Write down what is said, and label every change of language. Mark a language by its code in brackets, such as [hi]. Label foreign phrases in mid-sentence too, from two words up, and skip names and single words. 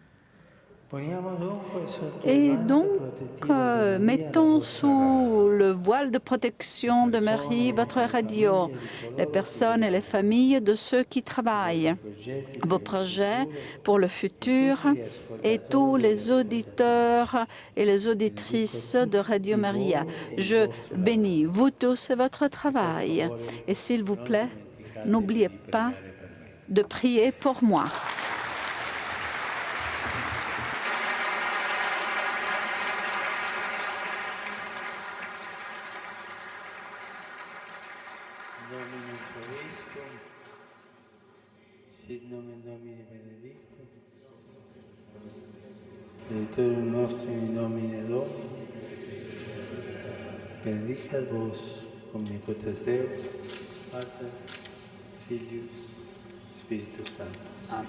[fr] Et donc, mettons sous le voile de protection de Marie votre radio, les personnes et les familles de ceux qui travaillent, vos projets pour le futur et tous les auditeurs et les auditrices de Radio Maria. Je bénis vous tous et votre travail. Et s'il vous plaît, n'oubliez pas de prier pour moi. [la] Sit nomen Domini benedictum, Aiutorium nostrum in nomine Domini, benedicat vos, omnipotens Deus, Pater, Filius, Spiritus Sanctus.